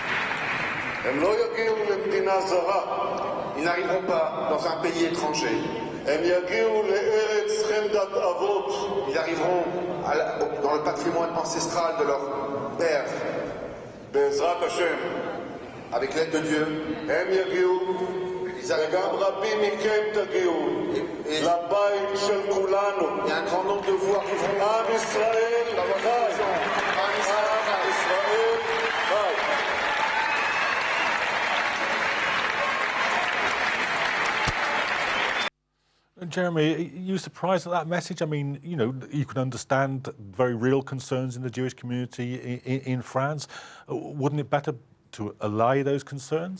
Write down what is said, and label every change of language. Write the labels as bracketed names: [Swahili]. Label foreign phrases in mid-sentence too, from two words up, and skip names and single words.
[Hebrew] הם לא יגיעו למדינה זרה. [French] Ils n'arriveront pas dans un pays étranger. [Hebrew] הם יגיעו לארץ חמדת אבות. [French] Ils arriveront dans le patrimoine ancestral de leur père. [Hebrew] בעזרת השם. [French] Avec l'aide de Dieu. [Hebrew] הם יגיעו. וגם רבים מכם תגיעו לבית של כולנו. [French] Il y a un grand nombre de vous arriveront. [Hebrew] עם ישראל חי. עם ישראל חי. [English] Jeremy, are you surprised at that message? I mean, you know, you can understand very real concerns in the Jewish community in France. Wouldn't it better to allay those concerns?